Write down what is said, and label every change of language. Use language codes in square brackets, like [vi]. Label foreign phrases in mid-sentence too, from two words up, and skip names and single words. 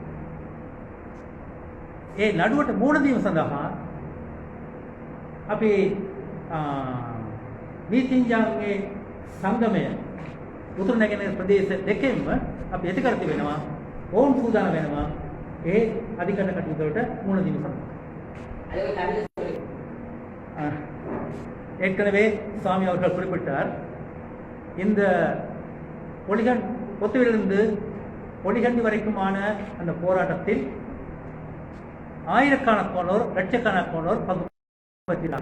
[si] ඒ නඩුවට මුහුණ දීම සඳහා අපි නීතිඥයන්ගේ සංගමය උතුරු නැගෙනහිර ප්‍රදේශ දෙකෙන්ම අපි ඇති කර තිබෙනවා. ඔවුන් සූදානම් වෙනවා ඒ අධිකරණ කටයුතු වලට මුහුණ දීම සඳහා. [ta] ஏற்கனவே சுவாமி அவர்கள் குறிப்பிட்டார் இந்த பொத்துவிலிருந்து பொலிகண்டி வரைக்குமான அந்த போராட்டத்தில் ஆயிரக்கணக்கானோர் லட்சக்கணக்கானோர் பங்கு பற்றினார்.